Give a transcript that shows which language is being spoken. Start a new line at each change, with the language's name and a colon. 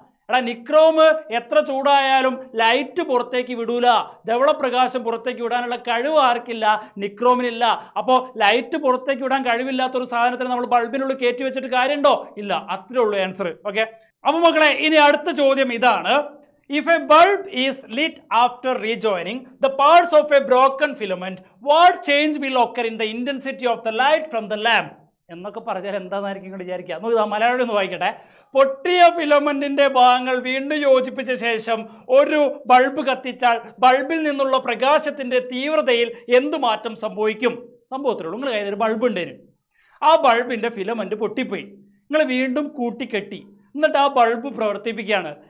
Malayalam: എടാ നിക്രോം എത്ര ചൂടായാലും ലൈറ്റ് പുറത്തേക്ക് വിടൂല, ധവളപ്രകാശം പുറത്തേക്ക് വിടാനുള്ള കഴിവ് ആർക്കില്ല? നിക്രോമിനില്ല. അപ്പോൾ ലൈറ്റ് പുറത്തേക്ക് വിടാൻ കഴിവില്ലാത്തൊരു സാധനത്തിന് നമ്മൾ ബൾബിനുള്ളിൽ കയറ്റി വെച്ചിട്ട് കാര്യമുണ്ടോ? ഇല്ല. അത്രേ ഉള്ളൂ ആൻസർ. ഓക്കെ, അപ്പോൾ മക്കളെ ഇനി അടുത്ത ചോദ്യം ഇതാണ്.
English: If a bulb is lit after rejoining the parts of a broken filament, what change will occur in the intensity of the light from the lamp?
Malayalam: എന്നൊക്കെ പറഞ്ഞാൽ എന്താണെന്നായിരിക്കും നിങ്ങൾ വിചാരിക്കുക. നമുക്ക് മലയാളം ഒന്ന് വായിക്കട്ടെ. പൊട്ടിയ ഫിലമെന്റിന്റെ ഭാഗങ്ങൾ വീണ്ടും യോജിപ്പിച്ച ശേഷം ഒരു ബൾബ് കത്തിച്ചാൽ ബൾബിൽ നിന്നുള്ള പ്രകാശത്തിന്റെ തീവ്രതയിൽ എന്ത് മാറ്റം സംഭവിക്കും? സംഭവത്തിലുള്ളൂ. നിങ്ങൾ കയ്യിൽ ഒരു ബൾബ് ഉണ്ടേന്, ആ ബൾബിന്റെ ഫിലമെന്റ് പൊട്ടിപ്പോയി, നിങ്ങൾ വീണ്ടും കൂട്ടിക്കെട്ടി, എന്നിട്ട് ആ ബൾബ് പ്രവർത്തിപ്പിക്കുകയാണ്.